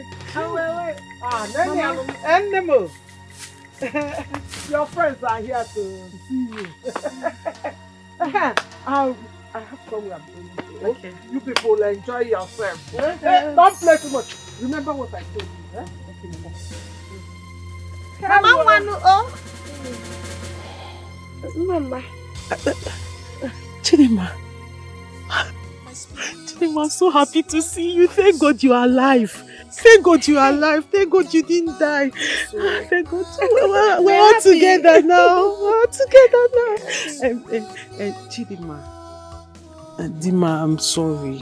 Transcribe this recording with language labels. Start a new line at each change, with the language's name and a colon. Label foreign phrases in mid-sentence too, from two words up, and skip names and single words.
English: Nemo. Your friends are here to see you. I have somewhere I'm going to. Okay. You people enjoy yourself. Hey, don't play too much. Remember what I told you. Okay, Mama Wanu, oh. Mama. Chidinma. Chidinma, I'm so happy to see you. Thank God you are alive. Thank God you are alive. Thank God you didn't die. Thank God. We're all together now. We're all together now. Chidima. Dima, I'm sorry.